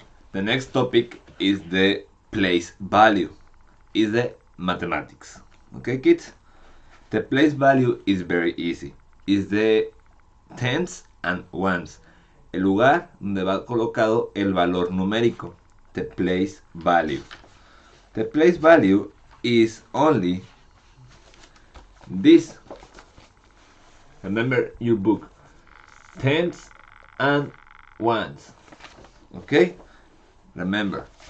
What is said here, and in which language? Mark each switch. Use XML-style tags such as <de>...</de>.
<en>The next topic is the place value, is the mathematics. Okay kids? The place value is very easy. Is the tens and ones.</en> <es>El lugar donde va colocado el valor numérico.</es> <en>The place value. The place value is only this. Remember your book. Tens and ones. Okay? Remember.</en>